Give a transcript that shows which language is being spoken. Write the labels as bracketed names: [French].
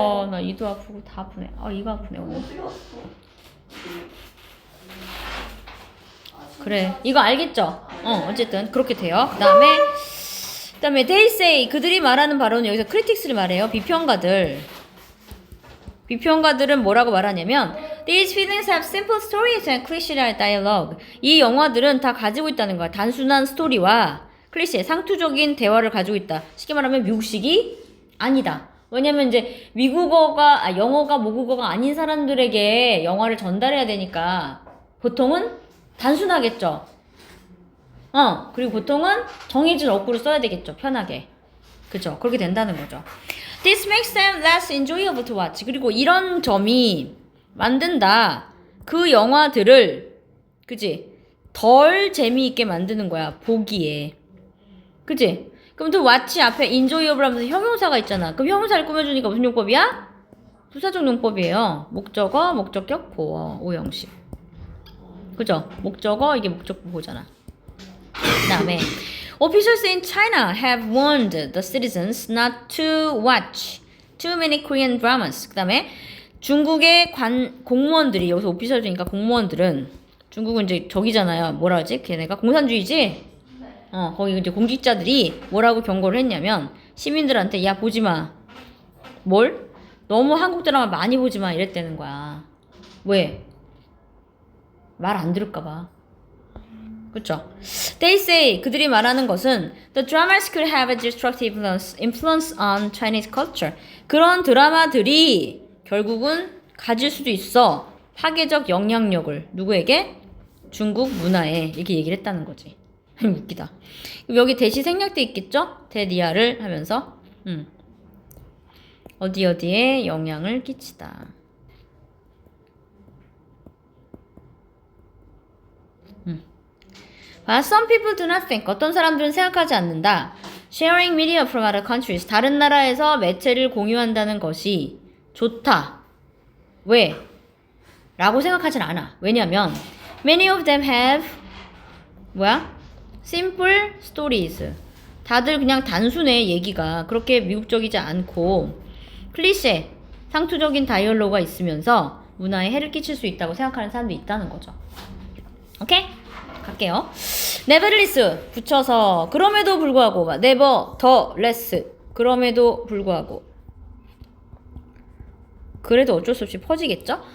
[Korean] 나 이도 아프고 다 아프네. 이가 아프네 오늘. 어디 갔어? 그래, 이거 알겠죠? 어쨌든 그렇게 돼요. 그다음에 [English] they say [Korean] 그들이 말하는 바로는 여기서 critics를 말해요. 비평가들은 뭐라고 말하냐면 [English] these feelings have simple stories and cliché dialogue. [Korean] 이 영화들은 다 가지고 있다는 거야. 단순한 스토리와 클리셰, 상투적인 대화를 가지고 있다. 쉽게 말하면 미국식이 아니다. 왜냐면 이제 영어가 모국어가 아닌 사람들에게 영화를 전달해야 되니까 보통은 단순하겠죠. 그리고 보통은 정해진 어구를 써야 되겠죠. 편하게. 그죠? 그렇게 된다는 거죠. [English] This makes them less enjoyable to watch. [Korean] 그리고 이런 점이 만든다. 그 영화들을, 그지? 덜 재미있게 만드는 거야. 보기에. 그지? 그럼 또 watch 앞에 enjoyable 하면서 형용사가 있잖아. 그럼 형용사를 꾸며주니까 무슨 용법이야? 부사적 용법이에요. 목적어, 목적격, 보어, 오형식. 그죠? 목적어, 이게 목적 보호잖아. 그 다음에 Officials in China have warned the citizens not to watch too many Korean dramas. 그 다음에 중국의 공무원들이, 여기서 오피셜이니까 공무원들은, 중국은 이제 저기잖아요. 뭐라 하지? 걔네가 공산주의지? 거기 이제 공직자들이 뭐라고 경고를 했냐면, 시민들한테, 야, 보지 마. 뭘? 너무 한국 드라마 많이 보지 마. 이랬다는 거야. 왜? 말 안 들을까봐. 그쵸? [English] They say, [Korean] 그들이 말하는 것은 [English] The dramas could have a destructive influence on Chinese culture. [Korean] 그런 드라마들이 결국은 가질 수도 있어. 파괴적 영향력을. 누구에게? 중국 문화에. 이렇게 얘기를 했다는 거지. 웃기다. 여기 대시 생략돼 있겠죠? 대니아를 하면서 어디에 영향을 끼치다. [English] But some people do not think. [Korean] 어떤 사람들은 생각하지 않는다. [English] Sharing media from other countries. [Korean] 다른 나라에서 매체를 공유한다는 것이 좋다. 왜? 라고 생각하진 않아. 왜냐면 [English] Many of them have Simple stories. [Korean] 다들 그냥 단순해. 얘기가 그렇게 미국적이지 않고 클리셰, 상투적인 다이얼로그가 있으면서 문화에 해를 끼칠 수 있다고 생각하는 사람도 있다는 거죠. 오케이? 갈게요. nevertheless 붙여서 그럼에도 불구하고 nevertheless 그럼에도 불구하고 그래도 어쩔 수 없이 퍼지겠죠?